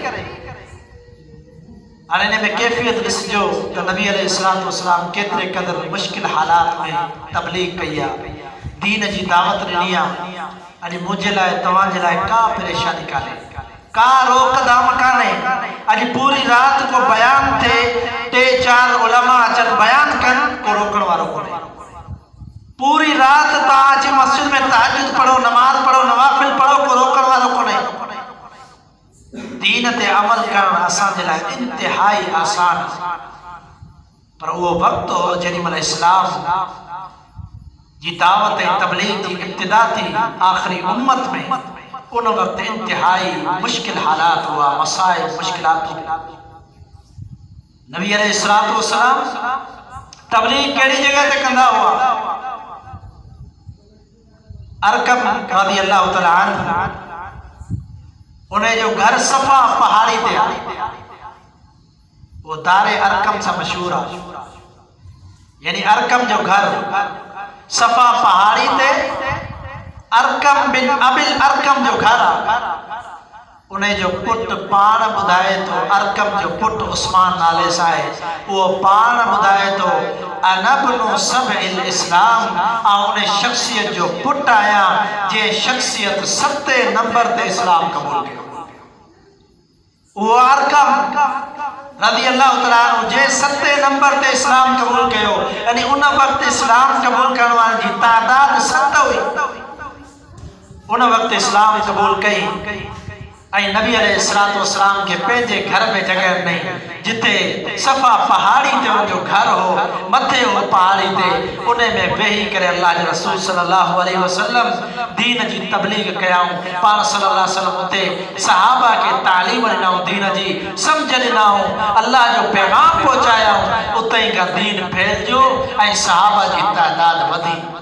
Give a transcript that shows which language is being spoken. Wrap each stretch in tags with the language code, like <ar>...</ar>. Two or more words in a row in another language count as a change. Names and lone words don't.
<sd>हाणे हिन में कैफ़ियत ॾिसिजो त नबी</sd> <ar>عليه الصلاة والسلام</ar> <sd>केतिरे क़दुरु मुश्किल हालात में तबलीग कई आहे, दीन जी दावत ॾिनी आहे। अॼु मुंहिंजे लाइ, तव्हांजे लाइ का परेशानी कान्हे, का रोक दाम कान्हे। अॼु पूरी रात को बयान थे, 3-4 उलमा अचनि बयान कनि, को रोकण वारो कोन्हे। पूरी रात तव्हां अची मस्जिद में तहज्जुद पढ़ो, नमाज पढ़ो, नवाफिल पढ़ो, को रोकण वारो कोन्हे। दीन ते अमल करणु असांजे लाइ इंतिहाई आसान, पर उहो वक़्तु हो जेॾी महिल इस्लाम जी दावत ऐं तबलीग जी इब्तिदा थी आख़िरी उम्मत में।</sd> <ur>उन वक्त इंतहाई मुश्किल हालात हुआ, मसाइब, मुश्किलात।</ur> <sd>नबी</sd> <ar>عليه الصلاة والسلام</ar> <sd>तबलीग कहिड़ी जगह ते कंदा हुआ?</sd> <ar>أرقم رضي الله تعالى عنه,</ar> <sd>उन जो घर सफ़ा पहाड़ी ते आहे। वो दारे अरकम सां मशहूर आहे, यानी अरकम जो घर सफ़ा पहाड़ी ते अरकम बिन अबिल अरकम जो घर आहे। उन जो पुट पाण ॿुधाए थो, अरकम जो पुट उस्मान नाले सां आहे, उहो पाण ॿुधाए थो</sd> <ar>أنا ابن سبع الإسلام,</ar> <sd>ऐं उन शख़्सियत जो पुट आहियां जे शख़्सियत 7 नंबर ते इस्लाम क़बूल कयो। उहो अरकम</sd> <ar>رضي الله تعالى عنه</ar> <sd>जे 7 नंबर ते इस्लाम क़बूल कयो, यानी उन वक़्तु इस्लाम क़बूल करण वारनि जी तादाद 7 हुई। उन वक़्तु इस्लाम क़बूल कई नबी अलैहिस्सलाम के पंहिंजे घर में जगह नहीं जिथे सफ़ा पहाड़ी ते उनजो घर हो मथे हो पहाड़ी ते उन में वेही करे अल्लाह जे रसूल</sd> <ar>صلى الله عليه وسلم</ar> <sd>दीन जी तबलीग कयाऊं पाण</sd> <ar>صلى الله عليه وسلم</ar> <sd>उते सहाबा के तालीम ॾिनाऊं दीन जी समझ ॾिनाऊं अल्लाह जो पैगाम पहुचायाऊं उते ई का दीन फैलियो ऐं सहाबा जी तादाद वधी।</sd>